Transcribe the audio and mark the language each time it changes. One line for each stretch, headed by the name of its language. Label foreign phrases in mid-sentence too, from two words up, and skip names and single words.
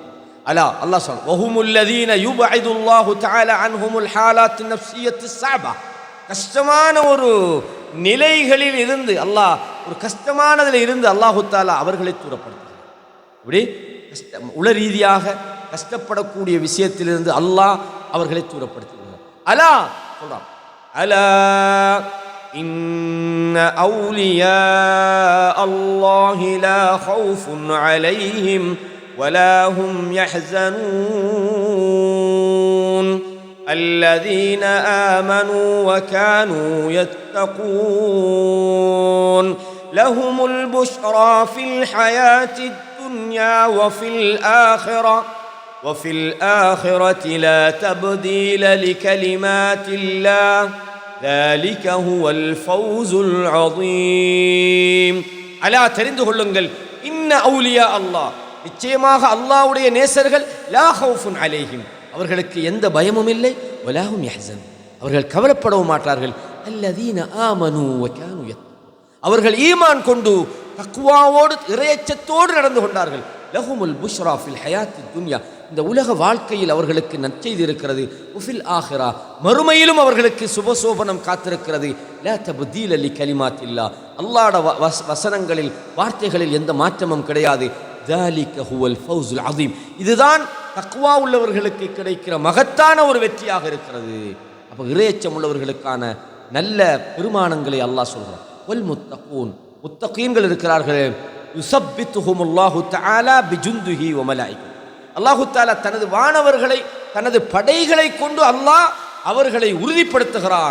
Tamil: அல்லாஹ் சொல்றான்,
Arabic: وهم الذين يبعد الله تعالى عنهم الحالات النفسية الصعبة,
Tamil: கஷ்டமான ஒரு நிலைகளில் இருந்து அல்லாஹ், ஒரு கஷ்டமானதில் இருந்து அல்லாஹு தஆலா அவர்களை தூரப்படுத்துகிறார். இப்படி உள ரீதியாக கஷ்டப்படக்கூடிய விஷயத்திலிருந்து அல்லாஹ் அவர்களை தூரப்படுத்துகிறார். அல்லாஹ் சொல்றான்,
Arabic: அலா إن أولياء الله لا خوف عليهم ولا هم يحزنون الذين آمنوا وكانوا يتقون لهم البشرى في الحياة الدنيا وفي الآخرة لا تبديل لكلمات الله ذلك هو الفوز العظيم.
Tamil: அலா, தெரிந்து கொள்ளுங்கள்,
Arabic: إن أولياء الله,
Tamil: நிச்சயமாக அல்லாஹ்வுடைய நேசர்கள்,
Arabic: لا خوف عليهم,
Tamil: அவர்களுக்கு எந்த பயமும் இல்லை,
Arabic: ولا هم يحزنون,
Tamil: அவர்கள் கவலைப்படவும் மாட்டார்கள்.
Arabic: الذين آمنوا وكانوا يتقون,
Tamil: அவர்கள் ஈமான் கொண்டு தக்வாவோடு இறையச்சத்தோடு நடந்து கொண்டார்கள்.
Arabic: لهم البشرى في الحياة الدنيا,
Tamil: இந்த உலக வாழ்க்கையில் அவர்களுக்கு நற்செய்தி இருக்கிறது.
Arabic: وفي الآخرة,
Tamil: மறுமையிலும் அவர்களுக்கு சுபசோபனம் காத்திருக்கிறது.
Arabic: لا تبديل لكلمات الله,
Tamil: அல்லாஹ்வுடைய வசனங்களில், வார்த்தைகளில் எந்த மாற்றமும் கிடையாது.
Arabic: ذلك هو الفوز العظيم,
Tamil: இதுதான் தக்வா உள்ளவர்களுக்கு கிடைக்கிற மகத்தான ஒரு வெற்றியாக இருக்கிறது. அப்ப இறையச்சம் உள்ளவர்களுக்கான நல்ல பெருமானங்களை அல்லாஹ் சொல்றான்.
Arabic: والمتقون,
Tamil: முத்தகீன்கள் இருக்கிறார்கள்.
Arabic: يثبتهم الله تعالى بجنده وملائكة,
Tamil: அல்லாஹு தஆலா தனது வானவர்களை, தனது படைகளை கொண்டு அல்லாஹ் அவர்களை உறுதிப்படுத்துகிறான்.